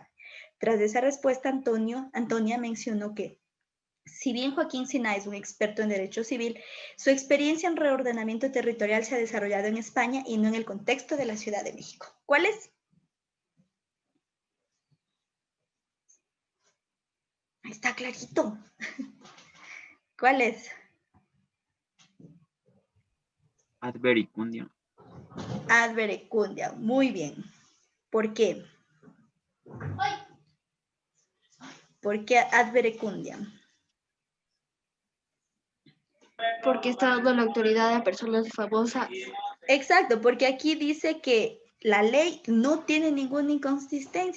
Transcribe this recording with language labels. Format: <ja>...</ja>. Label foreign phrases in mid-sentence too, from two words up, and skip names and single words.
<es>Tras esa respuesta, Antonia mencionó que, si bien Joaquín Sinay es un experto en derecho civil, su experiencia en reordenamiento territorial se ha desarrollado en España y no en el contexto de la Ciudad de México. ¿Cuál es? Ahí está clarito. ¿Cuál es?</es> <la>Ad verecundiam. Ad verecundiam,</la> <es>muy bien. ¿Por qué? ¿Por qué</es> <la>ad verecundiam?</la> <es>Porque está dando la autoridad a personas famosas. Exacto, porque aquí dice que la ley no tiene ninguna inconsistencia.</es>